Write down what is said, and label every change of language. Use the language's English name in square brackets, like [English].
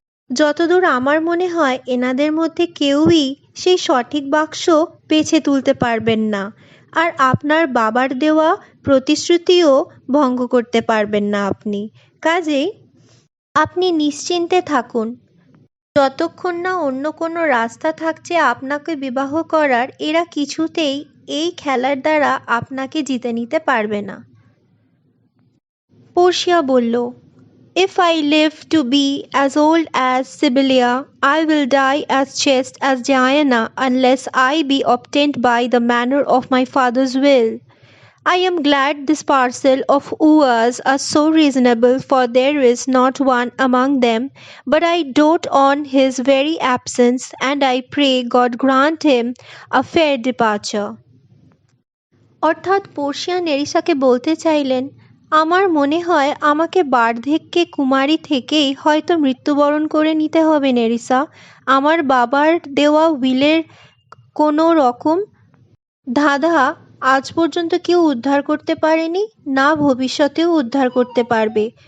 [Bangla] যতদূর আমার মনে হয় এনাদের মধ্যে কেউই সেই সঠিক বাক্স বেছে তুলতে পারবেন না, আর আপনার বাবার দেওয়া প্রতিশ্রুতিও ভঙ্গ করতে পারবেন না আপনি। কাজেই আপনি নিশ্চিন্তে থাকুন। যতক্ষণ না অন্য কোনো রাস্তা থাকছে আপনাকে বিবাহ করার, এরা কিছুতেই এই খেলার দ্বারা আপনাকে জিতে নিতে পারবে না। পোর্শিয়া বলল, [English] If I live to be as old as Sibylla, I will die as chaste as Diana unless I be obtained by the manner of my father's will. I am glad this parcel of wooers are so reasonable, for there is not one among them, but I dote on his very absence, and I pray God grant him a fair departure. [Bangla] অর্থাৎ Portia নেরিসাকে বলতে চাইলেন, আমার মনে হয় আমাকে বার্ধক্যে কুমারী থেকেই হয়তো মৃত্যুবরণ করে নিতে হবে নেরিসা। আমার বাবার দেওয়া উইলের কোনো রকম ধাঁধা আজ পর্যন্ত কেউ উদ্ধার করতে পারেনি, না ভবিষ্যতেও উদ্ধার করতে পারবে।